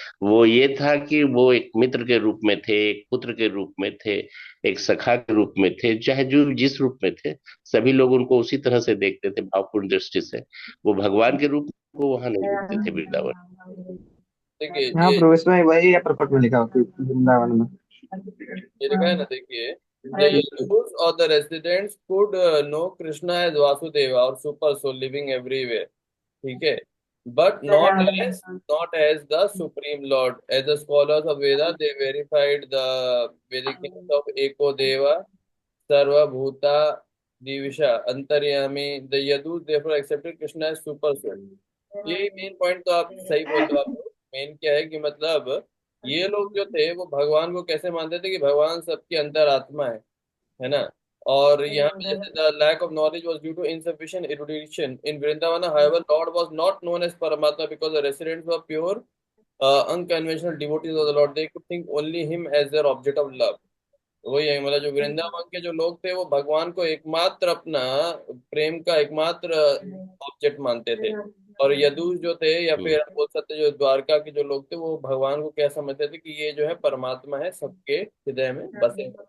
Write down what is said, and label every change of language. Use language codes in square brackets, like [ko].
[hi] वो ये था कि वो एक मित्र के रूप में थे, एक पुत्र के रूप में थे, एक सखा के रूप में थे, चाहे जो जिस रूप में थे, सभी लोग उनको उसी तरह से देखते थे, भावपूर्ण दृष्टि से। वो भगवान के रूप को वहां नहीं देखते थे वृंदावन। देखिए हाँ ये ब्रो, इसमें वही है प्रपट में लिखा हुआ कि वृंदावन में। ये लिखा है ना, देखिए, [en] the Yadus or the residents could know Krishna as Vasudeva or super soul living everywhere, [hi] ठीक है, [en] but not as the supreme lord. As the scholars of Veda, they verified the Vedic names of Eko Deva, Sarva Bhuta, Divisha, Antaryami. The Yadus therefore accepted Krishna as super soul. [hi] ये main point तो आप सही बोल रहे हो। आप main क्या है कि मतलब ये लोग जो थे वो भगवान को कैसे मानते थे कि भगवान सबके अंदर आत्मा है ना। और यहाँ पे जैसे [en] The lack of knowledge was due to insufficient erudition in Vrindavan. However, Lord was not known as Paramatma because the residents were pure, unconventional devotees of the Lord. They could think only him as their object of love. [hi] वही है, मतलब जो वृंदावन के जो लोग थे वो भगवान को एकमात्र अपना प्रेम का एकमात्र ऑब्जेक्ट मानते थे। और यदुष जो थे, या हम्म। फिर आप बोल सकते जो द्वारका के जो लोग थे, वो भगवान को क्या समझते थे कि ये जो है परमात्मा है, सबके हृदय में बसे।